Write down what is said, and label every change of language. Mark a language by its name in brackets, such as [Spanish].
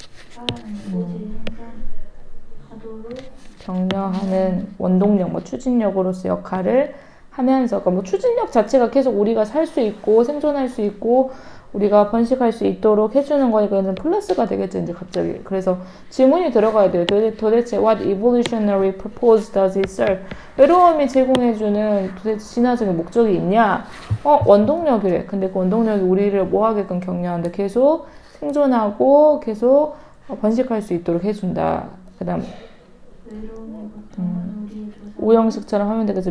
[Korean] 살아남고 재생산하도록 격려하는 원동력, 뭐 추진력으로서 역할을 하면서, 그러니까 뭐 추진력 자체가 계속 우리가 살 수 있고 생존할 수 있고 우리가 번식할 수 있도록 해주는 거니까 이건 플러스가 되겠죠, 이제 갑자기. 그래서 질문이 들어가야 돼요. 도대체 [English] what evolutionary purpose does it serve? [Korean] 외로움이 제공해주는 도대체 진화적인 목적이 있냐? 원동력이래. 근데 그 원동력이 우리를 뭐 하게끔 격려하는데 계속 생존하고 계속 번식할 수 있도록 해준다. 그 다음 외로움의 고통은 우리의 조상 오형식처럼 하면 되겠죠.